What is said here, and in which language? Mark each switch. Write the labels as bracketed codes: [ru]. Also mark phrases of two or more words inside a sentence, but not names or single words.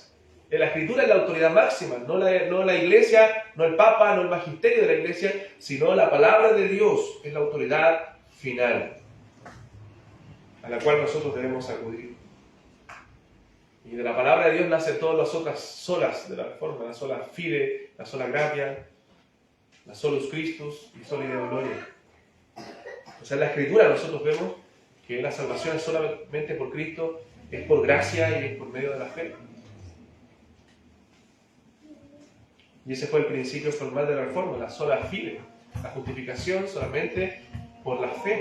[es] La escritura es la autoridad máxima, no la iglesia, no el papa, no el magisterio de la iglesia, sino la palabra de Dios es la autoridad final, a la cual nosotros debemos acudir. Y de la palabra de Dios nacen todas las otras solas de la reforma, la [la] sola fide, [es] la [la] sola gratia, [es] la [la] solus Christus [es] y [la] soli Deo gloria. [es] O sea, en la escritura nosotros vemos que la salvación es solamente por Cristo, es por gracia y es por medio de la fe. Y ese fue el principio formal de la reforma, la [la] sola fide, [es] la justificación solamente por la fe.